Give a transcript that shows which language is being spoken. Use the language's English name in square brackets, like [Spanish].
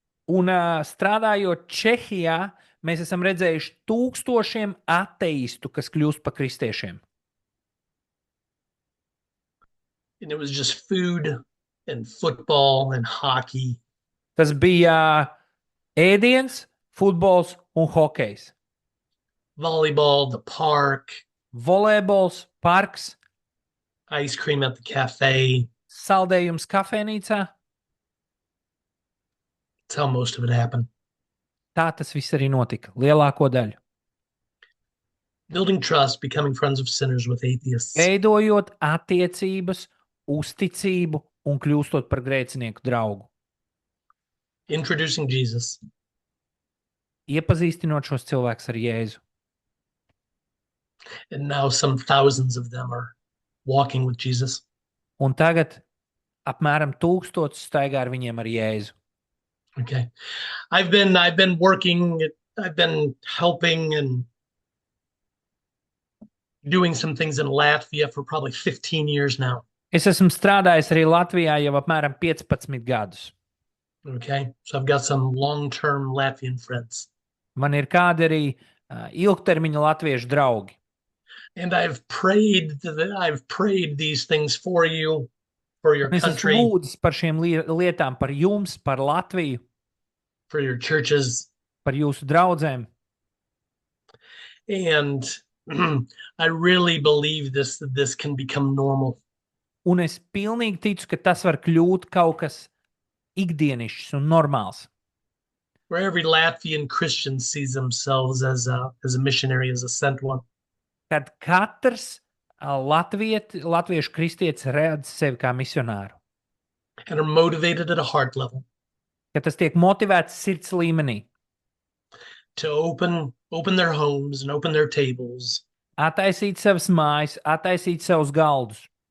[Latvian] Un strādājot Čehijā, mēs esam redzējuši tūkstošiem ateistu, kas kļūst par kristiešiem. [English] And it was just food and football and hockey. [Latvian] Tas bija ēdiens, futbols un hokejs. [English] Volleyball, the park, [Latvian] Volejbols, parks, [English] ice cream at the cafe. [Latvian] saldējums kafejnīcā. [English] That's how most of it happened. [Latvian] Tā tas viss arī notika, lielāko daļu. [English] Building trust, becoming friends of sinners with atheists. [Latvian] Veidojot attiecības, uzticību un kļūstot par grēcinieku draugu. [English] Introducing Jesus. [Latvian] Iepazīstinot šos cilvēkus ar Jēzu. [English] And now some thousands of them are walking with Jesus. [Latvian] Un tagad apmēram 1000 staigā ar viņiem ar Jēzu. [English] Okay. I've been working, I've been helping and doing some things in Latvia for probably 15 years now. [Latvian] Es esmu strādājis arī Latvijā jau apmēram 15 gadus. [English] Okay. So I've got some long-term Latvian friends. [Latvian] Man ir kādi arī ilgtermiņa latviešu draugi. [English] And I've prayed these things for you, for your [Latvian] Es esmu [English] country, [Latvian] lūdzis par šiem lietām, par jums, par Latviju, [English] for your churches. [Latvian] par jūsu draudzēm. [English] And I really believe this can become normal. [Latvian] Un es pilnīgi ticu, ka tas var kļūt kaut kas ikdienišs un normāls. [English] Where every Latvian Christian sees themselves as a missionary, as a sent one. [Latvian] Kad katrs latviešu kristietis redz sevi kā misionāru. [English] And are motivated at a heart level [Latvian] Ka tas tiek motivēts sirds līmenī. [English] to open their homes and open their tables, [Latvian] Attaisīt savas mājas, attaisīt savus galdus.